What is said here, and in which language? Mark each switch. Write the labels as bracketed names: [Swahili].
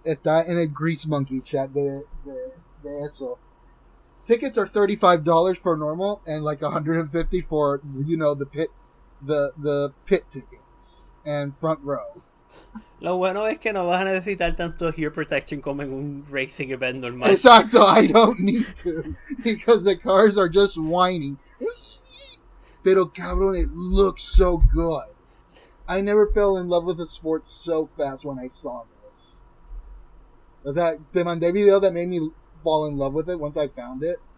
[Spanish] Está en el Grease Monkey chat de eso. [English] Tickets are $35 for normal and like $150 for, the pit tickets and front row. [Spanish] Lo bueno es que no vas a necesitar tanto [English] ear protection [Spanish] como en un [English] racing event [Spanish] normal. Exacto, [English] I don't need to because the cars are just whining. [Spanish] Pero cabrón, [English] it looks so good. I never fell in love with a sport so fast when I saw this. [Spanish] O sea, te mandé video [English] that made me fall in love with it once I found it.